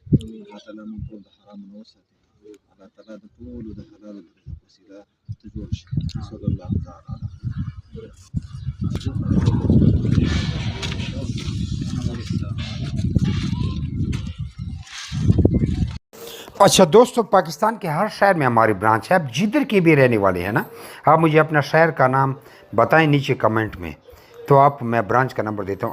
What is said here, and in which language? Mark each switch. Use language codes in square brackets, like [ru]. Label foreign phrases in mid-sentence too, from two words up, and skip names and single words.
[ps] الله تعالی موږ ټول د حرام نه وساتي. الله تعالی د ټول د حلال وسیله ته جوړ شي. [ar] صلی الله تعالی علیه. [ur] اچھا دوستو، پاکستان کے ہر شہر میں ہماری برانچ ہے. آپ جدھر کے بھی رہنے والے ہیں نا، آپ مجھے اپنا شہر کا نام بتائیں نیچے کمنٹ میں، تو آپ میں برانچ کا نمبر دیتا ہوں.